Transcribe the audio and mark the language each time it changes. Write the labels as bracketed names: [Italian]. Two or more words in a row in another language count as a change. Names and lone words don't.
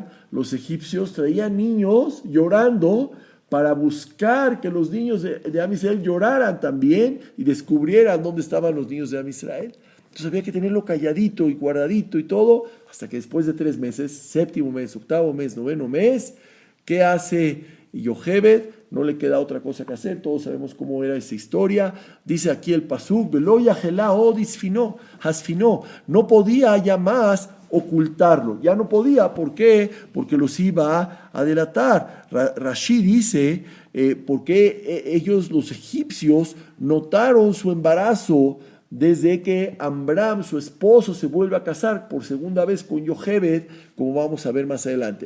[Spanish] Los egipcios traían niños llorando para buscar que los niños de Am Israel lloraran también y descubrieran dónde estaban los niños de Am Israel. Entonces había que tenerlo calladito y guardadito y todo, hasta que después de 3 meses, séptimo mes, octavo mes, noveno mes, ¿qué hace Yocheved? No le queda otra cosa que hacer, todos sabemos cómo era esa historia. Dice aquí el pasuk, [Hebrew] ולא יכלה עוד הצפינו, [Spanish] no podía ya más ocultarlo, ya no podía, ¿por qué? Porque los iba a delatar. Rashi dice, porque ellos, los egipcios, notaron su embarazo desde que Amram, su esposo, se vuelve a casar por segunda vez con Yocheved, como vamos a ver más adelante.